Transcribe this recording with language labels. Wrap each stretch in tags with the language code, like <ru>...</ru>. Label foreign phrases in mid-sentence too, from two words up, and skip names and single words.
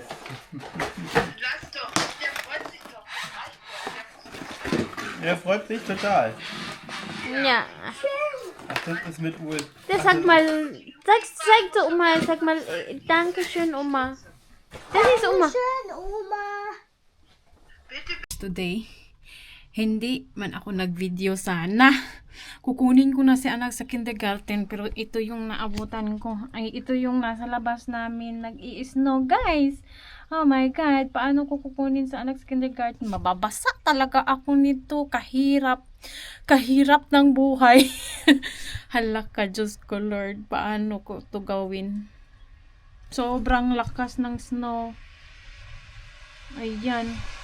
<de>Lass doch, der freut sich doch. Er freut sich total. Ja. Ach, das ist mit Uhr. Das sag mal, sag zu Oma, sag mal, Dankeschön, Oma. Das ist Oma. Schön, Oma.</de> <tl>Today, hindi man ako nag-video sana. Kukunin ko na si anak sa kindergarten, pero ito yung naabutan ko. Ay, ito yung nasa labas namin nag-i-snow, guys.</tl> <en>Oh my God,</en> <tl>paano ko kukunin sa anak sa kindergarten? Mababasa talaga ako nito. Kahirap. Kahirap ng buhay. Hala ka, Diyos ko, Lord. Paano ko to gawin? Sobrang lakas ng snow. Ayan.</tl>